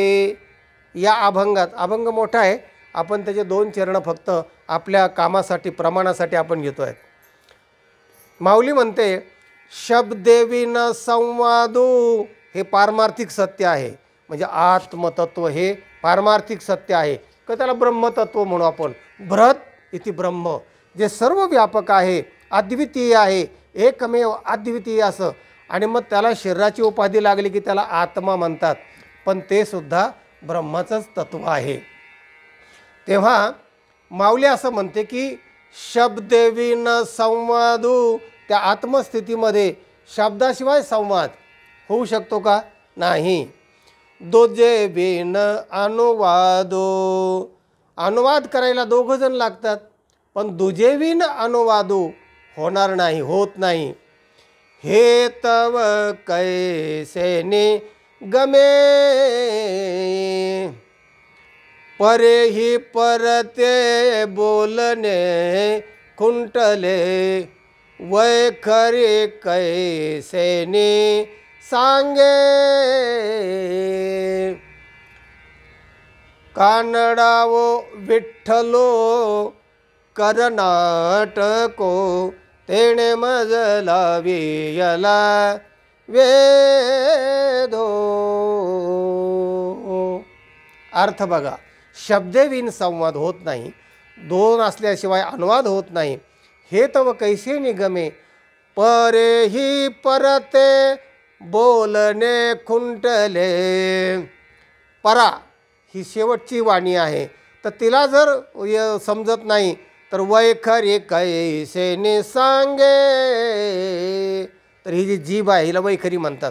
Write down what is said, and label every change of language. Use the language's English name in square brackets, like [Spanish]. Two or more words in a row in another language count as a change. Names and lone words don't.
[Marathi] या अभंगात, अभंग मोठा आहे, आपण त्याचे 2 चरण फक्त आपल्या कामासाठी, प्रमाणासाठी आपण घेतो आहे. माऊली म्हणते, शब्देविन संवादू, हे पारमार्थिक सत्य आहे. म्हणजे आत्मतत्व हे पारमार्थिक सत्य आहे, का त्याला ब्रह्मतत्व म्हणू आपण. [Sanskrit] बृहत इति ब्रह्म, [Marathi] जे सर्व व्यापक आहे, अद्वितीय आहे, एकमेव अद्वितीय असं. आणि मग त्याला शरीराची उपाधी लागली की त्याला आत्मा म्हणतात, पण ते सुद्धा ब्रह्माचंच तत्व आहे. तेव्हा माऊली असं म्हणते की शब्देविन संवादू, त्या आत्मस्थितीमध्ये शब्दाशिवाय संवाद होऊ शकतो का, नाही. दोजे बिन अनुवादो, अनुवाद करायला 2 जण लागतात, पण दुजेविन अनुवादू होणार नाही, होत नाही. हे तव कैसे निगमे परे ही परते बोलणे खुंटले वैखरी कैसे नि सांगे कानडावो विठ्ठलो करनाटको तेणे मजला वियला वेदो. अर्थ बघा, शब्देविन संवाद होत नाही, दोन असल्याशिवाय अनुवाद होत नाही. हे तव कैसे निगमे परे ही परते बोलणे खुंटले. परा ही शेवटची वाणी आहे, तर तिला जर समजत नाही तर वैखरी कैसे नि सांगे, तर ही जी जीभ आहे हिला वैखरी म्हणतात.